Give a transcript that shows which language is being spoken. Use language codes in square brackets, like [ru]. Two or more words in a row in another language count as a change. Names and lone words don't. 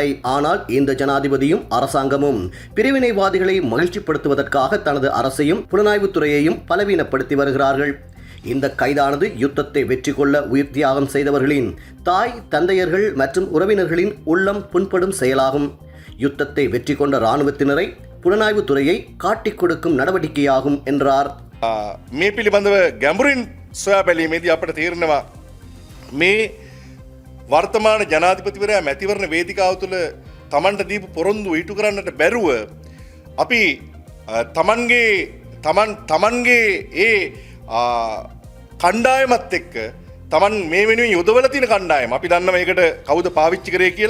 [ta] ஆனால் இந்த ஜனாதிபதியும் அரசாங்கமும் பிரிவினைவாதிகளை மகிழ்ச்சிப்படுத்துவதற்காக தனது அரசையும் புலனாய்வு துறையையும் பலவீனப்படுத்தி வருகிறார்கள். இந்த கைதானது யுத்தத்தை வெற்றி கொள்ள உயிர் தியாகம் செய்தவர்களின் தாய் தந்தையர்கள் மற்றும் உறவினர்களின் உள்ளம் புண்படும் செயலாகும். யுத்தத்தை வெற்றி கொண்ட இராணுவத்தினரை புலனாய்வு துறையை காட்டிக் கொடுக்கும் நடவடிக்கையாகும் என்றார். [si] මේ පිළිබඳව ගැඹුරින් සොයා බැලීමේදී අපට තේරෙනවා මේ වර්තමාන ජනාධිපතිවරයා මැතිවරණ වේදිකාව තුළ තමන්ට දීපු පොරොන්දු ඉටු කරන්නට බැරුව අපි තමන්ගේ ඒ කණ්ඩායමත් එක්ක තමන් මේ වෙනුවෙන් යොදවලා තියෙන කණ්ඩායම අපි දන්නවා ඒකට කවුද පාවිච්චි කරේ කියලා.